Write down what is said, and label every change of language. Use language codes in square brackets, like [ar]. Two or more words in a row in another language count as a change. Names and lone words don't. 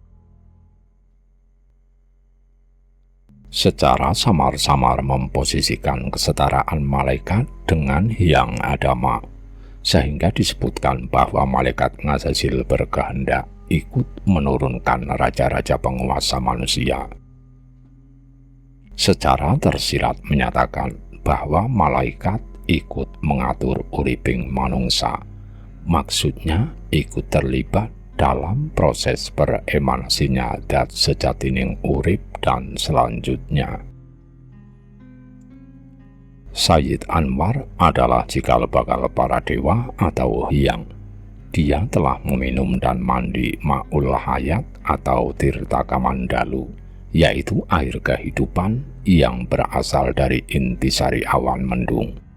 [id] Secara samar-samar memposisikan kesetaraan malaikat dengan Hyang Adama, sehingga disebutkan bahwa malaikat Ngazazil berkehendak ikut menurunkan raja-raja penguasa manusia. Secara tersirat menyatakan bahwa malaikat ikut mengatur [jv] uriping manungsa, [id] maksudnya ikut terlibat dalam proses beremanasinya [jv] dat sejatining urip [id] dan selanjutnya. Sayyid Anwar adalah cikal bakal para dewa atau hyang. Dia telah meminum dan mandi [ar] ماء الحياة [id] atau tirta kamandalu, yaitu air kehidupan yang berasal dari intisari awan mendung.